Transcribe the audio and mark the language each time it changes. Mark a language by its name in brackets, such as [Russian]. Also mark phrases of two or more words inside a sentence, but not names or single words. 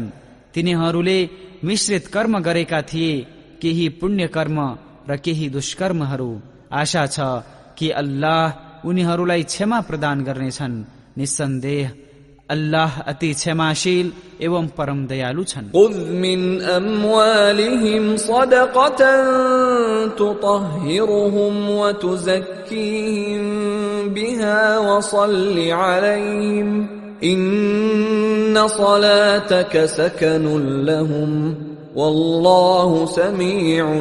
[Nepali] तिनीहरूले मिश्रित कर्म गरेका थिए, केही पुण्य कर्म र केही दुष्कर्महरू। आशा छ कि अल्लाह उनीहरूलाई क्षमा प्रदान गर्नेछन्। निस्सन्देह अल्लाह अति क्षमाशील एवं परम दयालु छन्। [Arabic] خذ من أموالهم صدقة تطهرهم وتزكيهم بها وصل عليهم إن صلاتك سكن لهم والله سميع